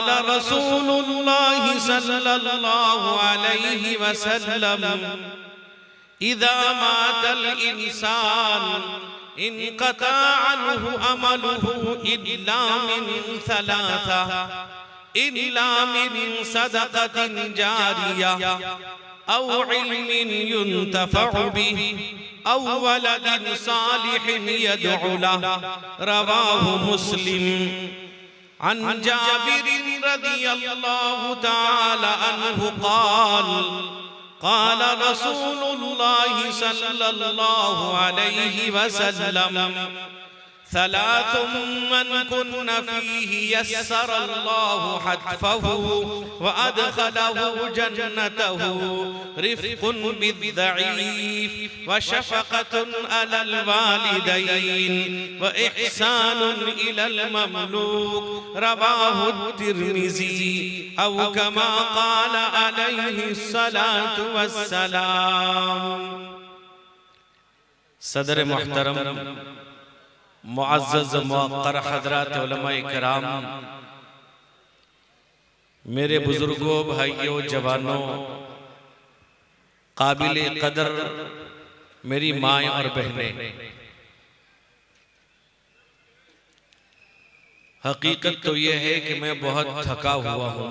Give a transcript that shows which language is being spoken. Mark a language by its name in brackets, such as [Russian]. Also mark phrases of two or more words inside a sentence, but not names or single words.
[Arabic] رسول الله صلى الله عليه وسلم إذا مات الإنسان انقطع عنه عمله إلا من ثلاثة إلا من صدقة جارية أو علم ينتفع به أو ولد صالح يدعو له. رواه مسلم. عن جابر رضي الله تعالى عنه قال قال رسول الله صلى الله عليه وسلم ثلاث من كن فيه يسر الله حتفه وأدخله جنته رفق بالضعيف وشفقة على الوالدين وإحسان إلى المملوك. رواه الترمذي أو كما قال عليه الصلاة والسلام. [Urdu] صدر محترم معزز موقر حضرات علمائے کرام، میرے بزرگوں، بھائیوں، جوانوں، قابل قدر میری مائیں اور بہنیں، حقیقت تو یہ ہے کہ میں بہت تھکا ہوا ہوں.